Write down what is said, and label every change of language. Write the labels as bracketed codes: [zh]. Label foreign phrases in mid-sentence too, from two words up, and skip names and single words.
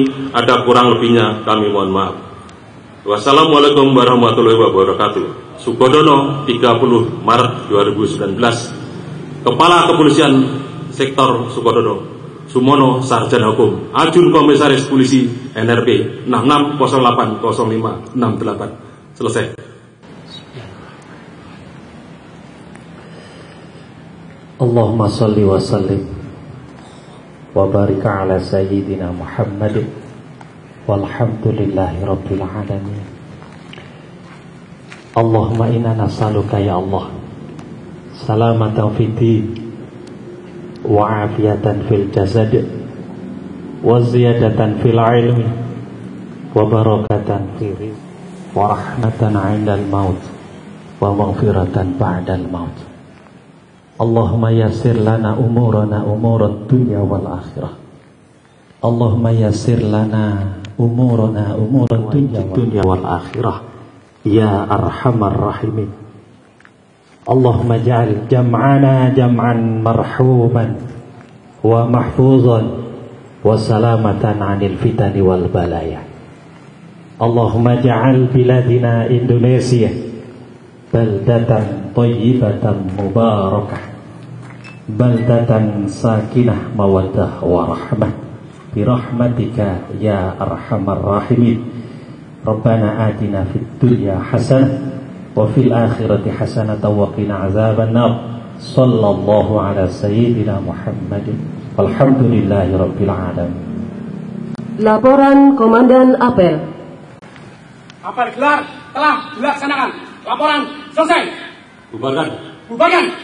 [id] Ada kurang lebihnya kami mohon maaf. [ar] والسلام عليكم ورحمة الله وبركاته. [id] Sukodono, 30 Maret 2019. Kepala Kepolisian Sektor Sukodono, Sumono Sarjana Hukum, Ajun Komisaris Polisi NRP 66080568. Selesai. [ar] اللهم صل وسلم وبارك على سيدنا محمد والحمد لله رب العالمين. اللهم إنا نسألك يا الله سلامة في الدين وعافية في الجسد وزيادة في العلم وبركة في الرزق ورحمة عند الموت ومغفرة بعد الموت. اللهم يسر لنا أمورنا أمور الدنيا والآخرة. اللهم يسر لنا أمورنا أمور الدنيا والآخرة يا أرحم الراحمين. اللهم اجعل جمعنا جمعا مرحوما ومحفوظا وسلامة عن الفتن والبلايا. اللهم اجعل بلادنا إندونيسيا بلدة طيبة مباركة بلدة سكينة مودة ورحمة برحمتك يا أرحم الراحمين. ربنا آتنا في الدنيا حسنة وفي الآخرة حسنة وقنا عذاب النار. صلى الله على سيدنا محمد والحمد لله رب العالمين. [id] Laporan Komandan Apel. Apel gelar telah dilaksanakan. Laporan selesai. Bubarkan. Bubarkan.